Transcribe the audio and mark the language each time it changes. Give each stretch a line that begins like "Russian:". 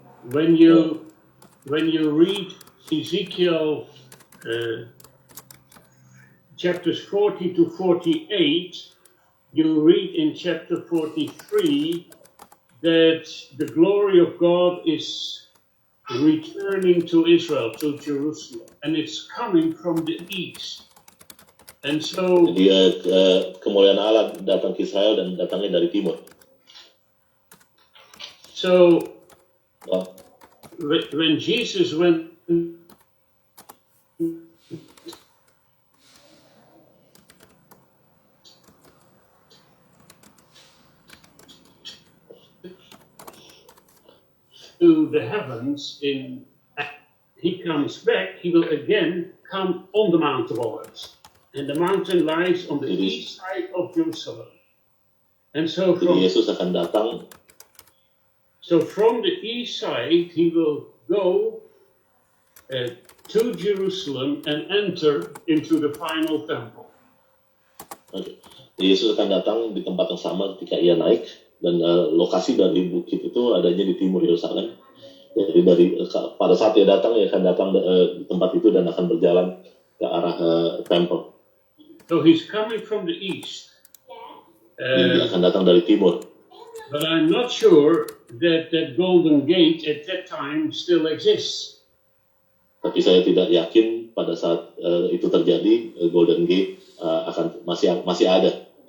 English: When you read Ezekiel chapters 40 to 48, you read in chapter 43 that the glory of God is returning to Israel, to Jerusalem, and it's coming from the east. And so,
Indonesian: Jadi kemuliaan Allah datang ke Israel dan datangnya dari timur.
English: So when Jesus went to the heavens, he comes back, he will again come on the Mount of Olives. And the mountain lies on the east side of Jerusalem. And so
Indonesian: Jadi Yesus akan datang.
English: So from the east side, he will go to Jerusalem and enter into the final temple. Okay.
Indonesian: Yesus akan datang di tempat yang sama ketika ia naik, dan lokasi dari bukit itu adanya di timur Yerusalem. Jadi pada saat ia datang, ia akan datang di tempat itu dan akan berjalan ke arah temple.
English: So he's coming from the east.
Indonesian: Dia akan datang dari timur.
English: But I'm not sure that Golden Gate at that time still exists.
Indonesian: Tapi saya tidak yakin pada saat itu terjadi Golden Gate akan masih ada.